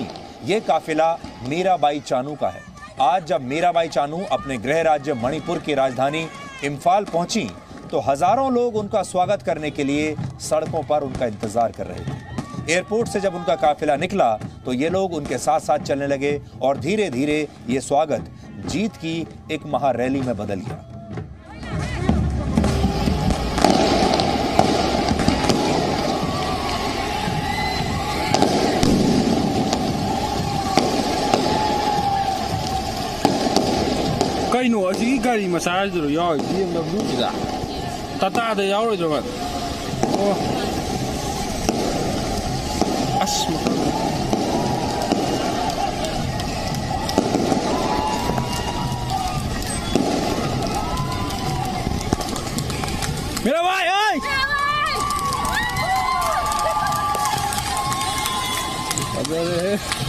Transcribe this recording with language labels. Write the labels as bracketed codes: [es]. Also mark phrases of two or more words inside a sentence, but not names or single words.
[hi] ये काफिला मीराबाई चानू का है। आज जब मीराबाई चानू अपने गृह राज्य मणिपुर की राजधानी इम्फाल पहुंची तो हजारों लोग उनका स्वागत करने के लिए सड़कों पर उनका इंतजार कर रहे थे। एयरपोर्ट से जब उनका काफिला निकला तो ये लोग उनके साथ साथ चलने लगे, और धीरे धीरे ये स्वागत जीत की एक महारैली में बदल गया। [mni] ꯀꯩꯅꯣ ꯑꯁꯤꯒꯤ ꯒꯥꯔꯤ ꯃꯆꯥꯁꯤꯗꯔꯣ ꯌꯥꯎꯔꯤꯁꯤ BMW ꯇꯥꯇꯥꯗ ꯌꯥꯎꯔꯣꯏꯗ꯭ꯔꯣ? ꯑꯣ ꯑꯁ [hi] मेरा भाई अरे